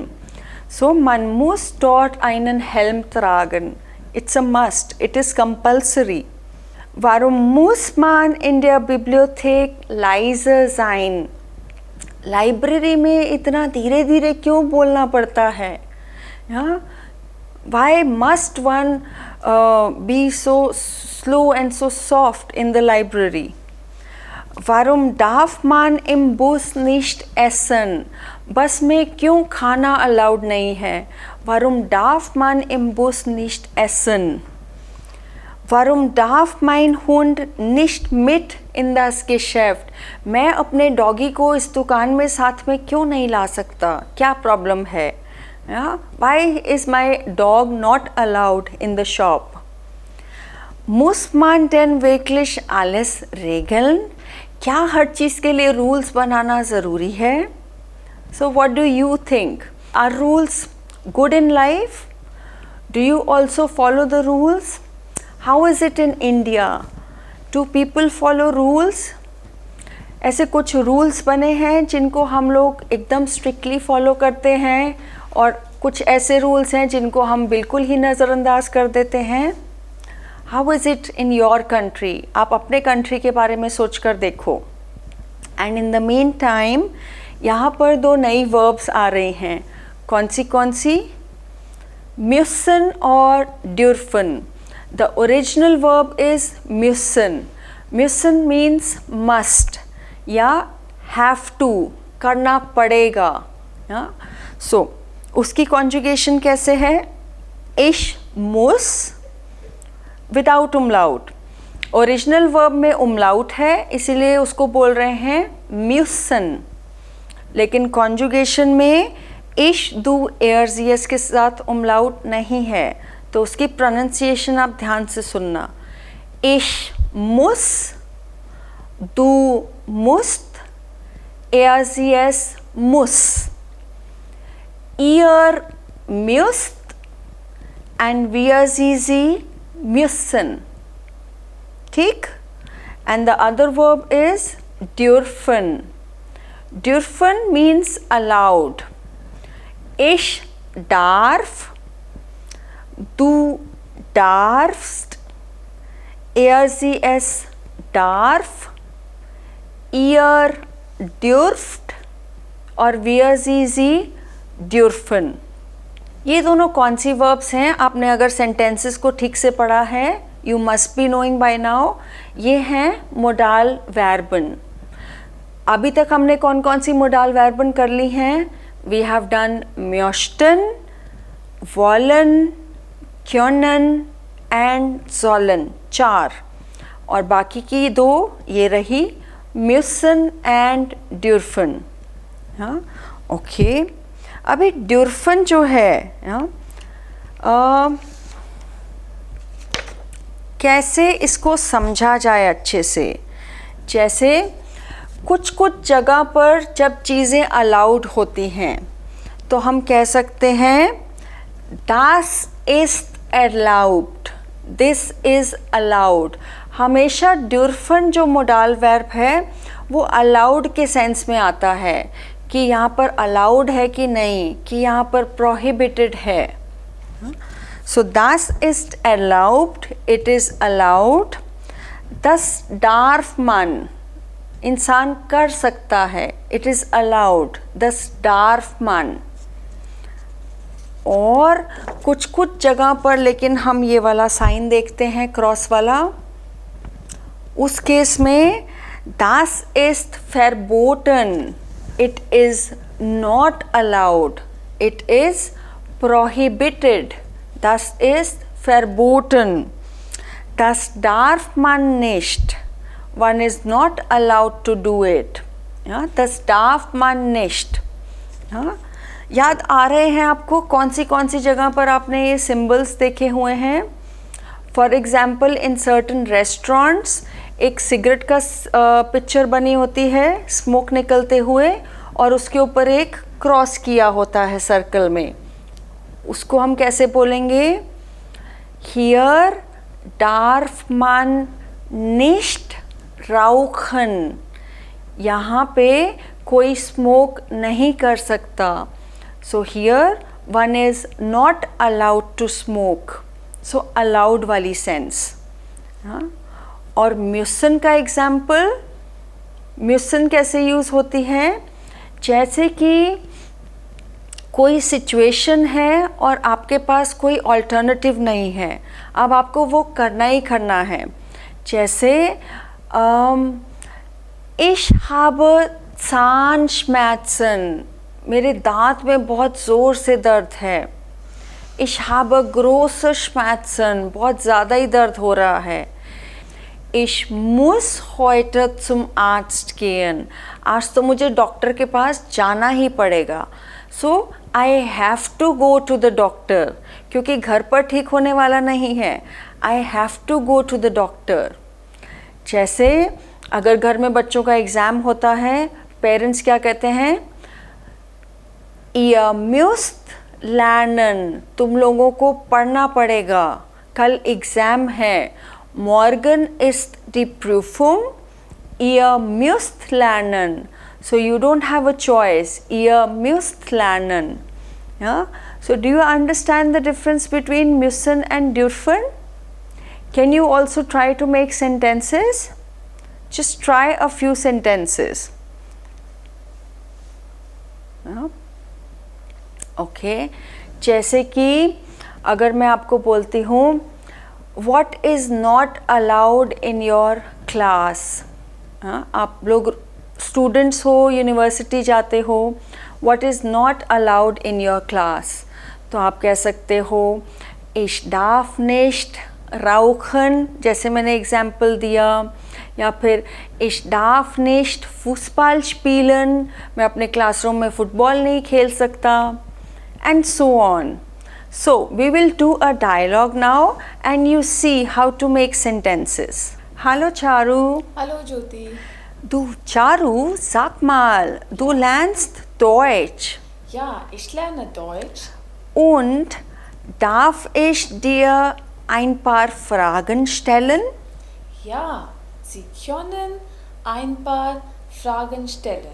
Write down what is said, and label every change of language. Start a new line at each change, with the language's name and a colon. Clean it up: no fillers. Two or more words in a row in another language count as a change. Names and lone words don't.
German: So man muss dort einen Helm tragen.
English: It's a must. It is compulsory.
German: Warum muss man in der Bibliothek leise sein?
Hindi: लाइब्रेरी में इतना धीरे धीरे क्यों बोलना पड़ता है?
English: Why must one be so slow and so soft in the library?
German: Warum darf man im Bus nicht essen?
Hindi: बस में क्यों खाना अलाउड नहीं है?
German: Warum darf man im Bus nicht essen? Warum darf mein Hund nicht mit in das Geschäft?
Hindi: मैं अपने डॉगी को इस दुकान में साथ में क्यों नहीं ला सकता? क्या प्रॉब्लम है?
English: Why is my dog not allowed in the shop?
German: Muss man denn wirklich alles regeln?
Hindi: क्या हर चीज़ के लिए रूल्स बनाना ज़रूरी है?
English: So what do you think? Are rules good in life? Do you also follow the rules? How is it in India? Do people follow rules?
Hindi: ऐसे कुछ रूल्स बने हैं जिनको हम लोग एकदम स्ट्रिक्टली फॉलो करते हैं, और कुछ ऐसे रूल्स हैं जिनको हम बिल्कुल ही नज़रअंदाज कर देते हैं.
English: How is it in your country?
Hindi: आप अपने कंट्री के बारे में सोच कर देखो.
English: And in the meantime,
Hindi: यहाँ पर दो नई वर्ब्स आ रही हैं. कौन सी?
German: müssen और dürfen.
English: The original verb is müssen. Müssen means must या have to,
Hindi: करना पड़ेगा. So उसकी conjugation कैसे है?
German: Ich muss
English: without umlaut. Original verb
Hindi: में umlaut है, इसीलिए उसको बोल रहे हैं müssen. लेकिन conjugation में
German: ich, du, er, sie
Hindi: के साथ umlaut नहीं है, तो उसकी प्रोनाउंसिएशन आप ध्यान से सुनना.
German: Ich muss, du musst, er, sie, es muss. Ihr müsst and wir, sie müssen.
Hindi: ठीक?
English: And the other verb is dürfen. Dürfen means allowed.
German: Ich darf, du darfst, er, sie, es darf, ihr dürft और wir, sie dürfen.
Hindi: ये दोनों कौन सी वर्ब्स हैं? आपने अगर सेंटेंसेस को ठीक से पढ़ा है,
English: you must be knowing by now,
Hindi: ये हैं
German: Modal Verben.
Hindi: अभी तक हमने कौन कौन सी
German: Modal Verben
Hindi: कर ली हैं?
English: we have done
German: möchten, wollen, können
English: एंड sollen, 4,
Hindi: और बाकी की 2 ये रही müssen एंड dürfen. हाँ, ओके. अभी dürfen जो है, कैसे इसको समझा जाए अच्छे से? जैसे कुछ कुछ जगह पर जब चीज़ें अलाउड होती हैं तो हम कह सकते हैं
German: das ist erlaubt,
English: this is allowed.
Hindi: हमेशा dürfen जो मोडाल वर्ब है वो allowed के सेंस में आता है कि यहाँ पर allowed है कि नहीं, कि यहाँ पर prohibited है.
German: So das ist erlaubt,
English: it is allowed.
German: Das darf man,
Hindi: इंसान कर सकता है,
English: it is allowed,
German: das darf man.
Hindi: और कुछ कुछ जगह पर लेकिन हम ये वाला साइन देखते हैं क्रॉस वाला, उस केस में
German: das ist verboten,
English: it is not allowed, it is prohibited,
German: das ist verboten, das darf man nicht,
English: one is not allowed to do it,
German: ja, das darf man nicht. ja?
Hindi: याद आ रहे हैं आपको कौन सी जगह पर आपने ये सिंबल्स देखे हुए हैं?
English: for example in certain restaurants
Hindi: एक सिगरेट का पिक्चर बनी होती है स्मोक निकलते हुए और उसके ऊपर एक क्रॉस किया होता है सर्कल में, उसको हम कैसे बोलेंगे?
German: hier darf man nicht rauchen,
Hindi: यहाँ पे कोई स्मोक नहीं कर सकता.
English: So here one is not allowed to smoke, so allowed वाली सेंस.
Hindi: और म्यूसन का एग्जाम्पल, म्यूसन कैसे यूज़ होती है? जैसे कि कोई सिचुएशन है और आपके पास कोई अल्टरनेटिव नहीं है, अब आपको वो करना ही करना है.
German: जैसे ich habe Zahnschmerzen,
Hindi: मेरे दांत में बहुत ज़ोर से दर्द है.
German: Ich habe große Schmerzen,
Hindi: बहुत ज़्यादा ही दर्द हो रहा है.
German: Ich muss heute zum Arzt gehen,
Hindi: आज तो मुझे डॉक्टर के पास जाना ही पड़ेगा.
English: So I have to go to the doctor,
Hindi: क्योंकि घर पर ठीक होने वाला नहीं है.
English: I have to go to the doctor.
Hindi: जैसे अगर घर में बच्चों का एग्ज़ाम होता है, पेरेंट्स क्या कहते हैं?
German: Ihr müsst lernen,
Hindi: तुम लोगों को पढ़ना पड़ेगा, कल एग्ज़ाम है.
German: Morgen ist die Prüfung, ihr müsst lernen.
English: So you don't have a choice,
German: ihr müsst lernen.
English: Yeah? So do you understand the difference between müssen and dürfen? Can you also try to make sentences? Just try a few sentences. Yeah? Okay.
Hindi: जैसे कि अगर मैं आपको बोलती हूँ
English: What is not allowed in your class?
Hindi: आप लोग स्टूडेंट्स हो, यूनिवर्सिटी जाते हो,
English: What is not allowed in your class?
Hindi: तो आप कह सकते हो
German: Ich darf nicht rauchen,
Hindi: जैसे मैंने एग्जाम्पल दिया, या फिर
German: Ich darf nicht Fußball spielen,
Hindi: मैं अपने क्लासरूम में फ़ुटबॉल नहीं खेल सकता,
English: and so on. So we will do a dialogue now and you see how to make sentences.
German: Hallo Charu. Hallo Jyoti. Du Charu, sag mal, du lernst Deutsch. Ja, ich lerne Deutsch. Und darf ich dir ein paar Fragen stellen? Ja, Sie können ein paar Fragen stellen.